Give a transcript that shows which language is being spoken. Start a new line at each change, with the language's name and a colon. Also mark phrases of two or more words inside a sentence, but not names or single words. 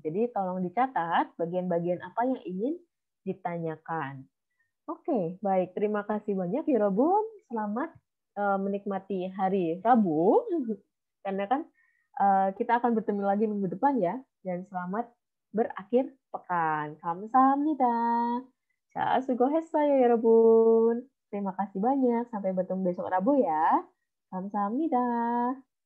Indonesian: Jadi tolong dicatat bagian-bagian apa yang ingin ditanyakan. Oke, baik. Terima kasih banyak ya Robun. Selamat menikmati hari Rabu. Karena kan kita akan bertemu lagi minggu depan ya. Dan selamat berakhir pekan.
Korean: Kamsahamnida. 자, 수고했어요, 여러분.
Indonesian: Terima kasih banyak. Sampai bertemu besok Rabu ya.
Korean: 감사합니다.